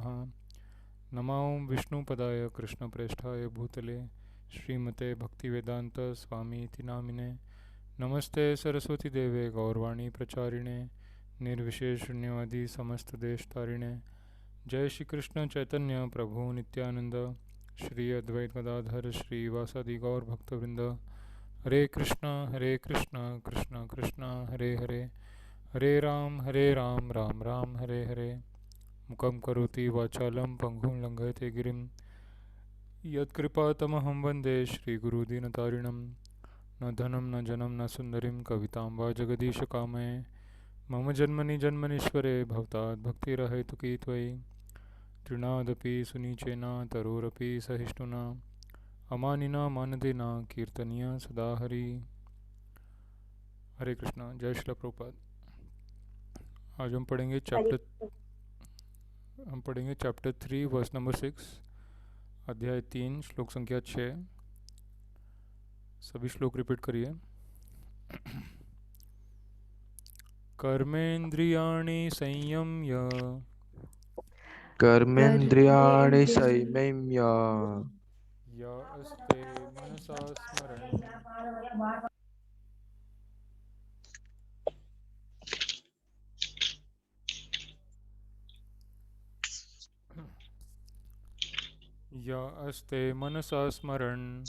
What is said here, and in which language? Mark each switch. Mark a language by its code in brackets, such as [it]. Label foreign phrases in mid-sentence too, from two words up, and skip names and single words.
[sa] नमो विष्णुपदाय कृष्णप्रेष्ठाय भूतले श्रीमते भक्तिवेदांत स्वामीति नामिने। नमस्ते सरस्वती देवे गौरवाणी प्रचारिणे निर्विशेष शून्यवादी समस्त देश तारिणे। जय श्री कृष्ण चैतन्य प्रभु नित्यानंद श्री अद्वैत गदाधर श्रीवासादि गौर भक्तवृंद। हरे कृष्णा कृष्ण कृष्ण हरे हरे हरे राम राम राम हरे हरे। मुखं करोति वाचालं पंगुं लंघयते गिरिं यत्कृपातमहं वन्दे श्रीगुरुदीनतारिणं। न धनं न जनं न सुन्दरीं कवितां वा जगदीशकामये मम जन्मनि जन्मनीश्वरे भवतात् भक्तिरहेतुकी त्वयि। तृणादपि सुनीचेन तरोरपि सहिष्णुना अमानिना मानदेना कीर्तनीय सदा हरि। हरे कृष्णा। जय श्री प्रभुपाद। [hi] आज हम पढ़ेंगे [en] chapter 3 verse number 6, [hi] अध्याय 3 श्लोक संख्या 6। सभी श्लोक रिपीट करिए। [sa] कर्मेन्द्रियाणि संयम्य कर्मेन्द्रियाणि संयम्य य अस्ते मनसा स्मरन् य अस्ते मनसा स्मरन्